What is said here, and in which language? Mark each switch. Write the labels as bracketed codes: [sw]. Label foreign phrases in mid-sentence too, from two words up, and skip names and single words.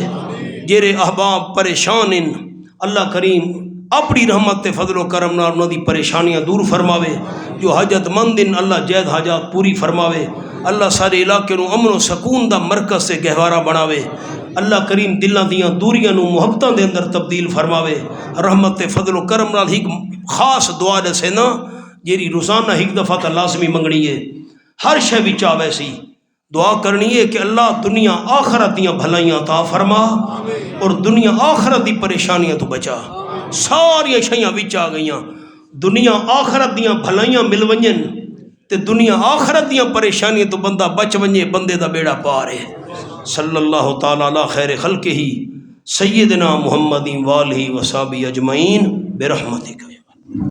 [pa] جیرے احباب پریشان ان اللہ کریم اپنی رحمت تے فضل و کرم نال انہاں دی پریشانیاں دور فرماوے۔ جو حاجت مند ان اللہ جید حاجات پوری فرماوے۔ اللہ سارے علاقے نو امن و سکون دا مرکز سے گہوارہ بناوے۔ اللہ کریم دلاں دیاں دوریاں نو محبتاں دے اندر تبدیل فرماوے. رحمت فضل و کرم نال ایک خاص دعا دسے نا جیری روزانہ ایک دفعہ تا لازمی منگنی ہے. ہر شے وچ آوے سی دعا کرنی ہے کہ اللہ دنیا آخرت دیاں بھلائیاں عطا فرما اور دنیا آخرت دی پریشانیاں تو بچا. ساری شیاں وچ آ گئیاں. دنیا آخرت دیاں بھلائیاں مل ونجن تے دنیا آخرت دیاں پریشانیاں تو بندہ بچ ونجے بندے دا بیڑا پار ہے. [ar] صلی اللہ تعالی علی خیر خلقہ سیدنا محمد والہ وصحبہ اجمعین برحمتک.